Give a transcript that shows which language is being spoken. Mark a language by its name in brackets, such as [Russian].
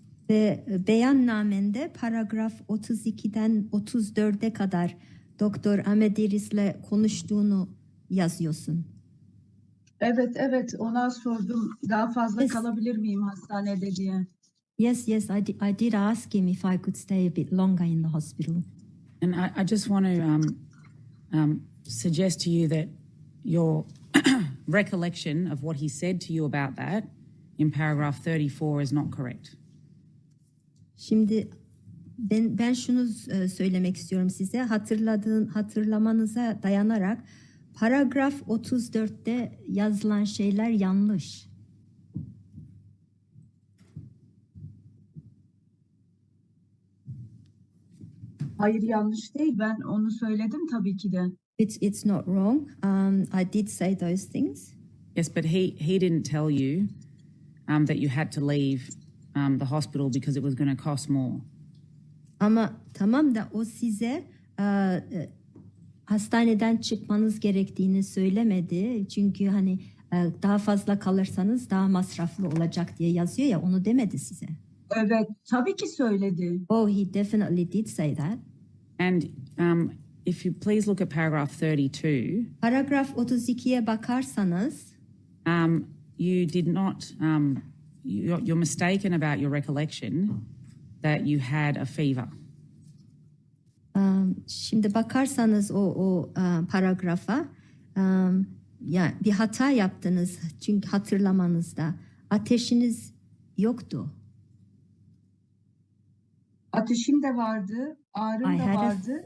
[Turkish] Ve beyannamende paragraf 32'den 34'e kadar Doktor Amediris'le konuştuğunu yazıyorsun. Evet, ona sordum. Daha fazla [English] Yes. [Turkish] kalabilir miyim hastanede diye. [English] Yes, I did ask him if I could stay a bit longer in the hospital. And I just want to suggest to you that your recollection of what he said to you about that in paragraph 34 is not correct. [Turkish] Şimdi ben şunu söylemek istiyorum size. Hatırlamanıza dayanarak paragraf 34'te yazılan şeyler yanlış. Hayır, yanlış değil. Ben onu söyledim tabii ki de. [English] It's not wrong. I did say those things. Yes, but he didn't tell you that you had to leave the hospital because it was going to cost more. [Turkish] Ama tamam da o size hastaneden çıkmanız gerektiğini söylemedi. Çünkü hani daha fazla kalırsanız daha masraflı olacak diye yazıyor ya, onu demedi size. Evet, tabii ki söyledi. [English] Oh, he definitely did say that. And if you please look at paragraph 32, [Turkish] Paragraf 32'ye bakarsanız [English] you did not, you're mistaken about your recollection that you had a fever. [Turkish] Şimdi bakarsanız o paragrafa ya bir hata yaptınız, çünkü hatırlamanızda ateşiniz yoktu. Ateşim de vardı, ağrım da vardı.